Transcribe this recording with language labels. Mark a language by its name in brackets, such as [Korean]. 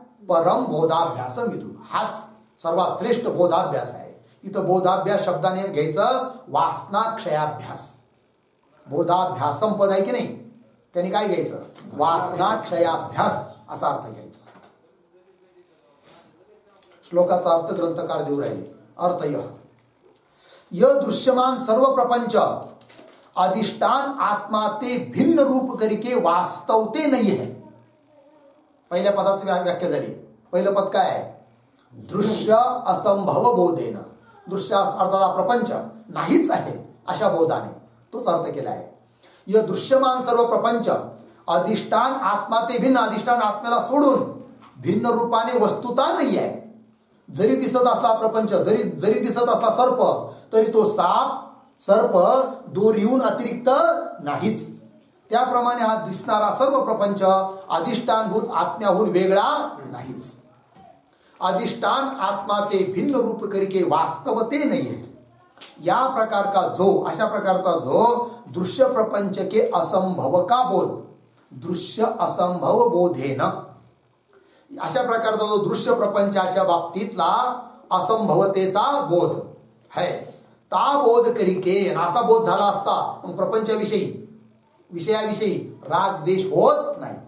[Sanskrit] परम बोधाभ्यास विदु. [Marathi] हाच सर्वात श्रेष्ठ बोधाभ्यास आहे. इथं बोधाभ्यास शब्दाने घ्यायचं वासनाक्षयाभ्यास. बोधाभ्यासम पद आहे की नाही, त्यांनी काय घ्यायचं? वासनाक्षयाभ्यास असा अर्थ घ्यायचा. श्लोकाचा अर्थ ग्रंथकार देऊ राहिले. [Hindi] अर्थ यह दृश्यमान सर्व प्रपंच अधिष्ठान आत्मा ते भिन्न रूप करके वास्तवते नहीं है. [Marathi] पहिल्या पदाची व्याख्या झाली. पहिलं पद काय आहे? दृश्य असंभव बोधेन. दृश्य अर्थात प्रपंच नाहीच आहे अशा बोधाने तोच अर्थ केला आहे. [Hindi] यह दृश्यमान सर्व प्रपंच अधिष्ठान आत्मा ते भिन्न, [Marathi] अधिष्ठान आत्म्याला सोडून भिन्न रूपाने वस्तुता नाही आहे. जरी दिसत असला प्रपंच, जरी दिसत असला सर्प, तरी तो सर्प दोरीहून अतिरिक्त नाहीच. त्याप्रमाणे हा दिसणारा सर्व प्रपंच अधिष्ठानभूत आत्म्याहून वेगळा नाहीच. [Hindi] अधिष्ठान आत्मा ते भिन्न रूप करके वास्तवते नहीं है. या प्रकार का जो, [Marathi] अशा प्रकारचा जो [Hindi] दृश्य प्रपंच के असंभव का बोध, [Marathi] दृश्य असंभव बोधेन, अशा प्रकारचा जो दृश्य प्रपंचाच्या बाबतीतला असंभवतेचा बोध [Hindi] है, ता बोध करिके, [Marathi] असा बोध झाला असता मग प्रपंचाविषयी विषयाविषयी राग द्वेष होत नाही.